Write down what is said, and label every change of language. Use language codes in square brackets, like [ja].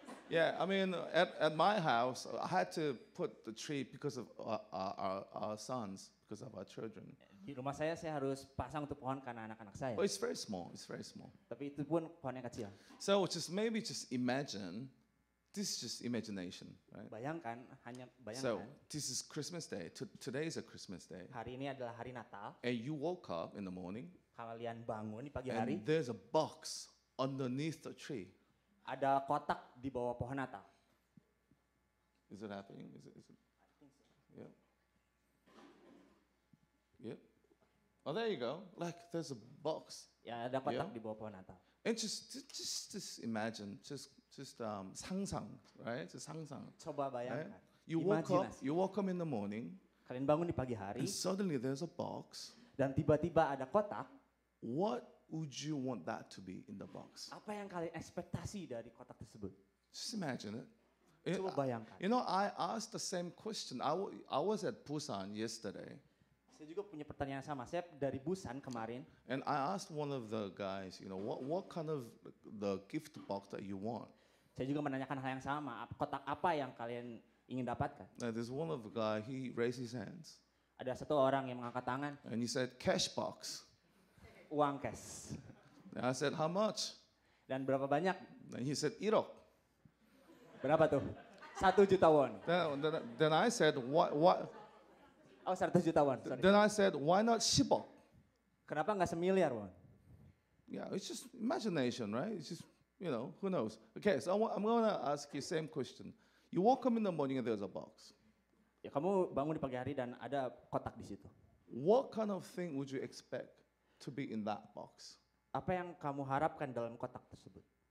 [en] Yeah, I mean, at my house, I had to put the tree because of our sons, because of our children. [id] Di rumah saya harus pasang untuk pohon karena anak-anak saya. [en] But it's very small. [id] Tapi itu pun pohon yang kecil. [en] So maybe imagine, this is just imagination, right? [id] Bayangkan. [en] So this is Christmas Day. Today is a Christmas Day. [id] Hari ini adalah hari Natal. [en] And you woke up in the morning. [id] Kalian bangun di pagi hari. [en] And there's a box underneath the tree. [id] Ada kotak di bawah pohon Natal. [en] Is it happening? Is it? I think so. Yep. Oh, there you go. Like there's a box. [id] Ya, ada kotak di bawah pohon Natal. [en] And just imagine, just [ko] 상상, [en] right? Just 상상. [id] Coba bayangkan. [en] Right? You woke up in the morning. [id] Kalian bangun di pagi hari. [en] And suddenly there's a box. [id] Dan tiba-tiba ada kotak. [en] What would you want that to be in the box? [id] Apa yang kalian ekspektasi dari kotak tersebut? [en] Just imagine it. [id] Coba bayangkan. [en] You know, I asked the same question. I was at Busan yesterday, [id] Saya juga punya pertanyaan yang sama. Saya dari Busan kemarin. [en] and I asked one of the guys, you know, what kind of the gift box that you want? [id] Saya juga menanyakan hal yang sama. Kotak apa yang kalian ingin dapatkan? [en] Now, there's one of the guy, he raised his hands, [id] Ada satu orang yang mengangkat tangan, [en] and he said, cash box. [id] uang cash. [en] And I said, how much? [id] Dan berapa banyak? [en] And he said, 1억. [id] Berapa tuh? 1 juta won. [en] Then I said, what? [id] Oh, 100 juta won. Sorry. [en] Then I said, why not 10억? [id] Kenapa nggak semiliar won? [en] Yeah, it's just imagination, right? It's just, you know, who knows? Okay, so I'm going to ask you same question. You woke up in the morning and there's a box. [id] Ya kamu bangun di pagi hari dan ada kotak di situ. [en] What kind of thing would you expect to be in that box? [id] Apa yang kamu harapkan dalam kotak tersebut?